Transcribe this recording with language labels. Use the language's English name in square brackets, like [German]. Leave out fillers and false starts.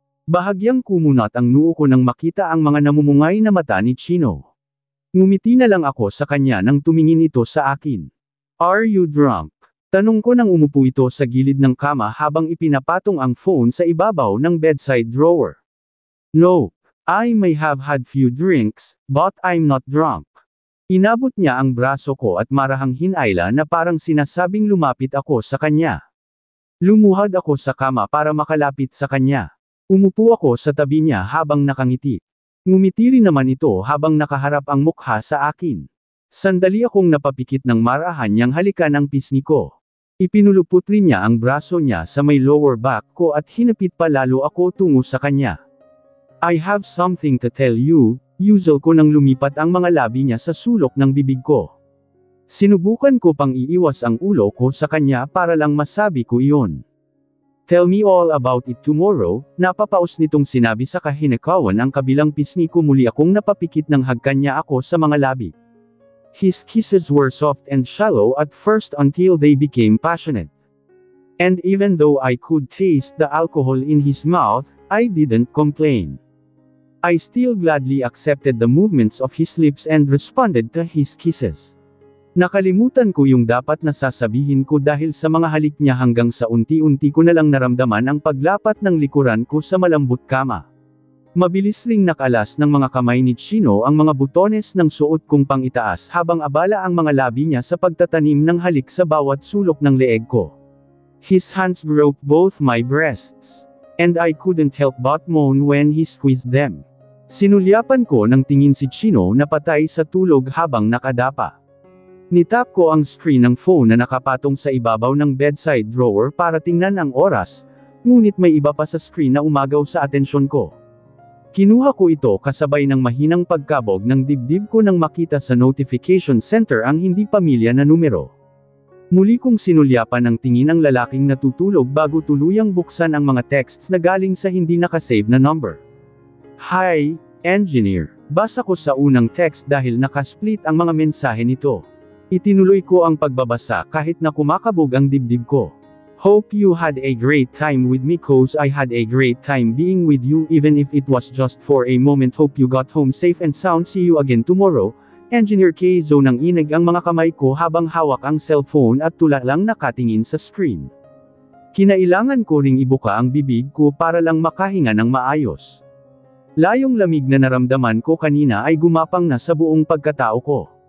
[Filipino] Bahagyang kumunat ang noo ko nang makita ang mga namumungay na mata ni Chino. Ngumiti na lang ako sa kanya nang tumingin ito sa akin. [English] Are you drunk? [Filipino] Tanong ko nang umupo ito sa gilid ng kama habang ipinapatong ang phone sa ibabaw ng bedside drawer. [English] No, I may have had few drinks, but I'm not drunk. [Filipino] Inabot niya ang braso ko at marahang hinayla na parang sinasabing lumapit ako sa kanya. Lumuhad ako sa kama para makalapit sa kanya. Umupo ako sa tabi niya habang nakangiti. Ngumiti rin naman ito habang nakaharap ang mukha sa akin. Sandali akong napapikit ng marahan niyang halikan ang pisngi ko. Ipinulupot rin niya ang braso niya sa may lower back ko at hinapit pa lalo ako tungo sa kanya. [English] I have something to tell you, [Filipino] usual ko nang lumipat ang mga labi niya sa sulok ng bibig ko. Sinubukan ko pang iiwas ang ulo ko sa kanya para lang masabi ko iyon. [English] Tell me all about it tomorrow, [Filipino] napapaos nitong sinabi sa kahinakawan ang kabilang pisngi ko muli akong napapikit ng hagkan niya ako sa mga labi. [English] His kisses were soft and shallow at first until they became passionate. And even though I could taste the alcohol in his mouth, I didn't complain. I still gladly accepted the movements of his lips and responded to his kisses. [Filipino] Nakalimutan ko yung dapat na sasabihin ko dahil sa mga halik niya hanggang sa unti-unti ko na lang naramdaman ang paglapat ng likuran ko sa malambot kama. Mabilis ring nakalas ng mga kamay ni Chino ang mga butones ng suot kong pangitaas habang abala ang mga labi niya sa pagtatanim ng halik sa bawat sulok ng leeg ko. [English] His hands groped both my breasts. And I couldn't help but moan when he squeezed them. [Filipino] Sinulyapan ko ng tingin si Chino na patay sa tulog habang nakadapa. Nitap ko ang screen ng phone na nakapatong sa ibabaw ng bedside drawer para tingnan ang oras, ngunit may iba pa sa screen na umagaw sa atensyon ko. Kinuha ko ito kasabay ng mahinang pagkabog ng dibdib ko nang makita sa notification center ang hindi pamilya na numero. Muli kong sinulyapan ang tingin ng lalaking natutulog bago tuluyang buksan ang mga texts na galing sa hindi nakasave na number. [English] Hi, engineer. [Filipino] Basa ko sa unang text dahil nakasplit ang mga mensahe nito. Itinuloy ko ang pagbabasa kahit na kumakabog ang dibdib ko. [English] Hope you had a great time with me cause I had a great time being with you even if it was just for a moment. Hope you got home safe and sound. See you again tomorrow. [Filipino] Engineer Keizo nang inig ang mga kamay ko habang hawak ang cellphone at tula lang nakatingin sa screen. Kinailangan ko ring ibuka ang bibig ko para lang makahinga ng maayos. Layong lamig na naramdaman ko kanina ay gumapang na sa buong pagkatao ko.